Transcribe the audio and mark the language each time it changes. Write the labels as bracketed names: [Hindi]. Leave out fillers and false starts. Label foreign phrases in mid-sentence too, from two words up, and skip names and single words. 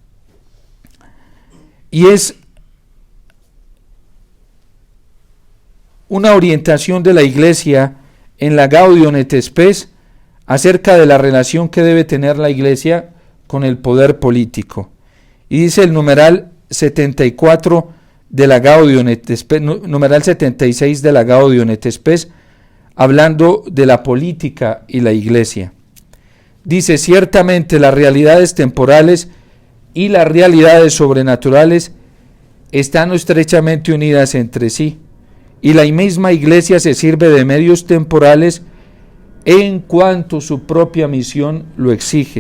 [Spanish] Y es una orientación de la Iglesia en la Gaudium et Spes acerca de la relación que debe tener la Iglesia con el poder político. Y dice el numeral 74 de la Gaudium et Spes, numeral 76 de la Gaudium et Spes, hablando de la política y la Iglesia. Dice: ciertamente las realidades temporales y las realidades sobrenaturales están estrechamente unidas entre sí, y la misma Iglesia se sirve de medios temporales en cuanto su propia misión lo exige.